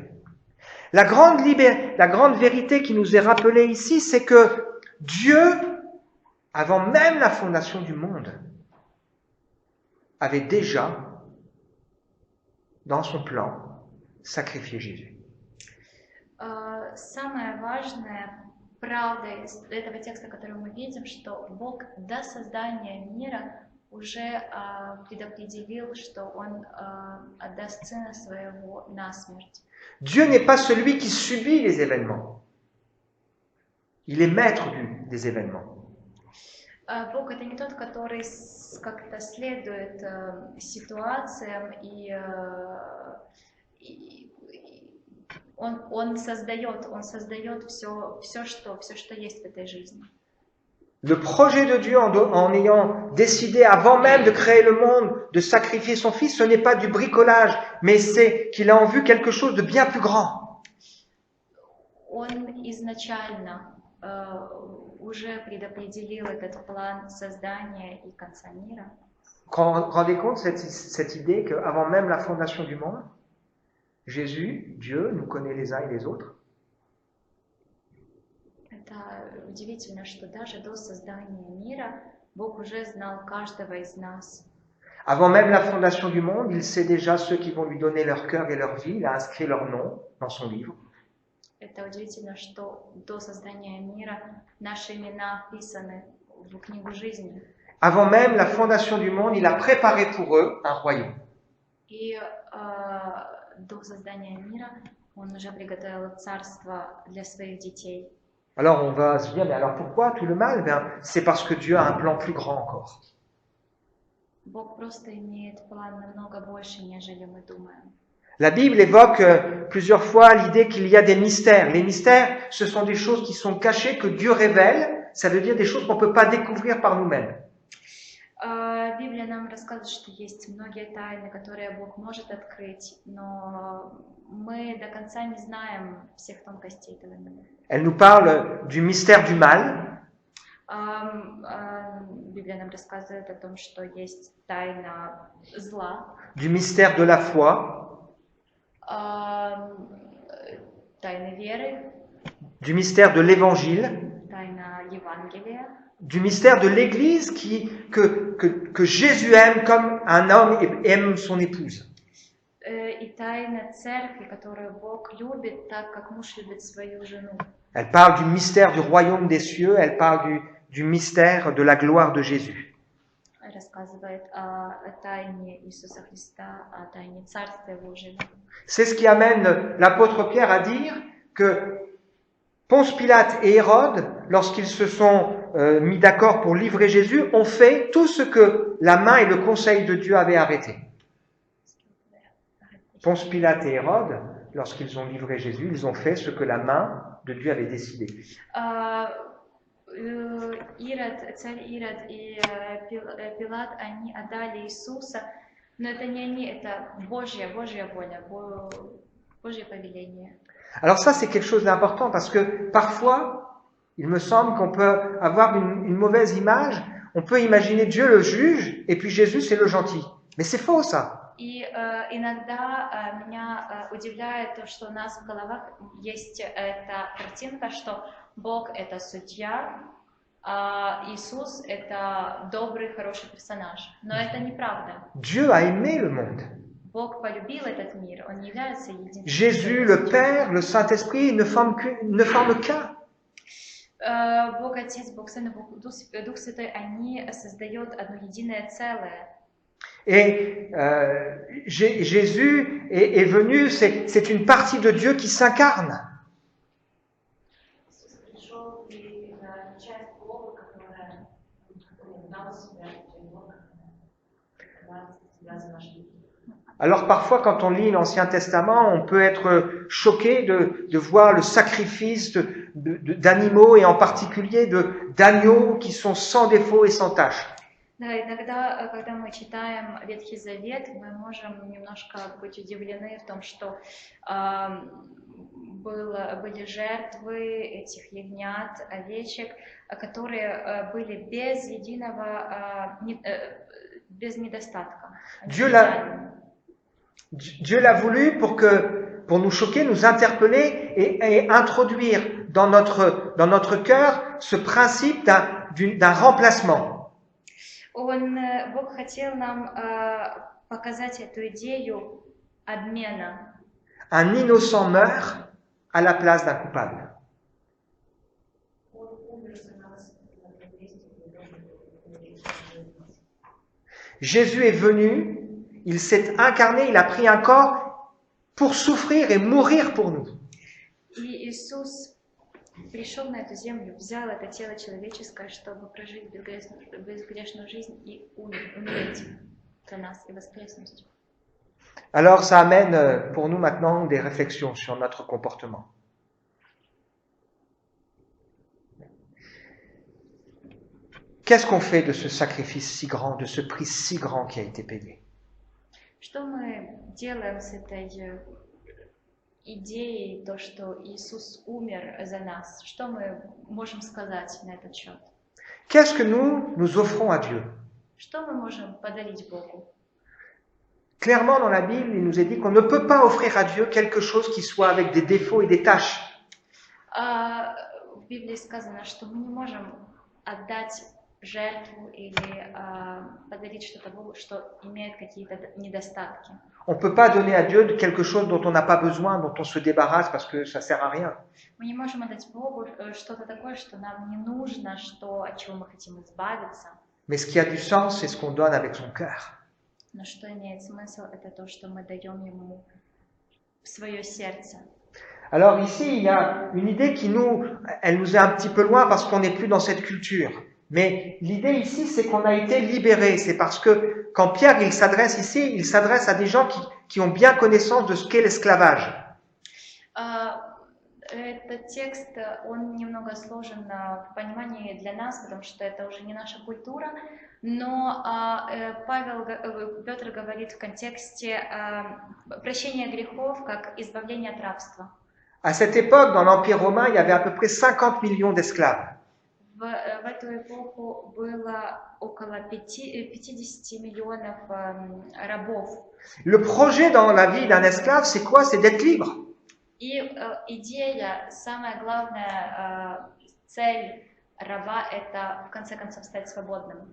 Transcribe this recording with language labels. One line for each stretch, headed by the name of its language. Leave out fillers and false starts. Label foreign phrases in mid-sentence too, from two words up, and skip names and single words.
French: La grande vérité qui nous est rappelée ici, c'est que Dieu, avant même la fondation du monde, avait déjà, dans son plan, sacrifié Jésus.
Russian: Самое важное, правда из этого текста, который мы видим, что Бог до создания мира уже предопределил, что Он отдаст Сына Своего на смерть.
French: Dieu n'est pas celui qui subit les événements. Il est maître des événements.
Russian: Бог это не тот, который как-то следует ситуациям и он создает все, что есть в этой жизни.
French: Le projet de Dieu en ayant décidé avant même de créer le monde, de sacrifier son fils, ce n'est pas du bricolage, mais c'est qu'il a en vue quelque chose de bien plus grand.
Russian: Он изначально уже предопределил этот план создания и конца мира.
French: Rendez compte cette idée qu'avant même la fondation du monde, Jésus, Dieu, nous connaît les uns et les autres.
Russian: Это удивительно, что даже до создания мира Бог уже знал каждого из нас.
French: Avant même la fondation du monde, il sait déjà ceux qui vont lui donner leur cœur et leur vie. Il a inscrit leur nom dans son livre.
Russian: Это удивительно, что до создания мира наши имена вписаны в книгу жизни.
French: Avant même la fondation du monde, il a préparé pour eux un royaume.
Russian: И до создания мира Он уже приготовил царство для своих детей.
French: Alors on va se dire, mais alors pourquoi tout le mal? C'est parce que Dieu a un plan plus grand encore.
Russian: Бог просто имеет план намного больше, нежели мы думаем.
French: La Bible évoque plusieurs fois l'idée qu'il y a des mystères. Les mystères, ce sont des choses qui sont cachées, que Dieu révèle. Ça veut dire des choses qu'on ne peut pas découvrir par nous-mêmes.
Russian: Библия нам рассказывает, что есть многие тайны, которые Бог может открыть, но мы до конца не знаем всех тонкостей этого мира.
French: Elle nous parle du mystère du mal,
Russian: Библия нам рассказывает о том, что есть тайна зла,
French: du mystère de la foi,
Russian: тайна веры,
French: du mystère de l'évangile,
Russian: тайна Евангелия,
French: du mystère de l'Église que Jésus aime comme un homme aime son épouse.
Russian: и тайна церкви, которую Бог любит так, как муж любит свою жену.
French: Elle parle du mystère du royaume des cieux, elle parle du mystère de la gloire de Jésus.
Russian: Рассказывает о тайне Иисуса Христа, о тайне Царствия Божьего.
French: C'est ce qui amène l'apôtre Pierre à dire que Ponce Pilate et Hérode, lorsqu'ils se sont mis d'accord pour livrer Jésus, ont fait tout ce que la main et le conseil de Dieu avaient arrêté. Ponce Pilate et Hérode, lorsqu'ils ont livré Jésus, ils ont fait ce que la main de Dieu avait décidé.
Russian: Царь Ирод и Пилат, они отдали Иисуса, но это не они, это Божья воля, Божье повеление.
French: Alors ça, c'est quelque chose d'important parce que parfois, il me semble qu'on peut avoir une mauvaise image. On peut imaginer Dieu le juge et puis Jésus, c'est le gentil. Mais c'est faux, ça.
Russian: И иногда меня удивляет то, что у нас в головах есть эта картинка, что Бог — это судья, а Иисус — это добрый, хороший персонаж. Но это неправда.
French: Dieu a aimé le monde.
Russian: Бог полюбил этот мир, он не является единственным.
French: Jésus, le Père, le Saint-Esprit ne forment qu'un.
Russian: Бог Отец, Бог Сын и Дух Святой, они создают одно единое целое.
French: Et Jésus est venu, c'est une partie de Dieu qui s'incarne. Alors parfois, quand on lit l'Ancien Testament, on peut être choqué de voir le sacrifice d'animaux et en particulier d'agneaux qui sont sans défaut et sans tache.
Russian: Да, иногда, когда мы читаем Ветхий Завет, мы можем немножко быть удивлены в том, что были жертвы этих ягнят, овечек, которые были без единого, без недостатка.
French: Dieu l'a voulu pour nous choquer, nous interpeller et introduire dans notre cœur ce principe d'un remplacement.
Russian: Бог хотел нам показать эту идею обмена.
French: Un innocent meurt à la place d'un coupable. Jésus est venu, il s'est incarné, il a pris un corps pour souffrir et mourir pour nous.
Russian: И Иисус пришел на эту землю, взял это тело человеческое, чтобы прожить безгрешную жизнь и умереть за нас и воскреснуть.
French: Alors ça amène pour nous maintenant des réflexions sur notre comportement. Qu'est-ce qu'on fait de ce sacrifice si grand, de ce prix si grand qui a été payé?
Russian: Что мы делаем с этой идеей, то, что Иисус умер за нас? Что мы можем сказать на этот счет?
French: Qu'est-ce que nous offrons à Dieu?
Russian: Что мы можем подарить Богу?
French: Clairement, dans la Bible, il nous est dit qu'on ne peut pas offrir à Dieu quelque chose qui soit avec des défauts et des taches.
Russian: В Библии сказано, что мы не можем отдать жертву или подарить что-то Богу, что имеет какие-то недостатки.
French: On ne peut pas donner à Dieu quelque chose dont on n'a pas besoin, dont on se débarrasse parce que ça sert à rien.
Russian: Мы не можем отдать Богу что-то такое, что нам не нужно, от чего мы хотим избавиться.
French: Mais ce qui a du sens, c'est ce qu'on donne avec son cœur.
Russian: Но что имеет смысл, это то, что мы даем Ему в свое сердце.
French: Alors ici, il y a une idée elle nous est un petit peu loin parce qu'on n'est plus dans cette culture. Mais l'idée ici, c'est qu'on a été libérés. C'est parce que quand Pierre il s'adresse ici, il s'adresse à des gens qui ont bien connaissance de ce qu'est l'esclavage.
Russian: Этот текст, он немного сложен в понимании для нас, потому что это уже не наша культура, но Петр говорит в контексте прощения грехов как избавление от рабства.
French: À cette époque, dans l'Empire romain, il y avait à peu près 50 millions d'esclaves.
Russian: В эту эпоху было около 50 миллионов рабов.
French: Le projet dans la vie d'un esclave, c'est quoi? C'est d'être libre.
Russian: И идея, самая главная цель раба – это в конце концов стать свободным.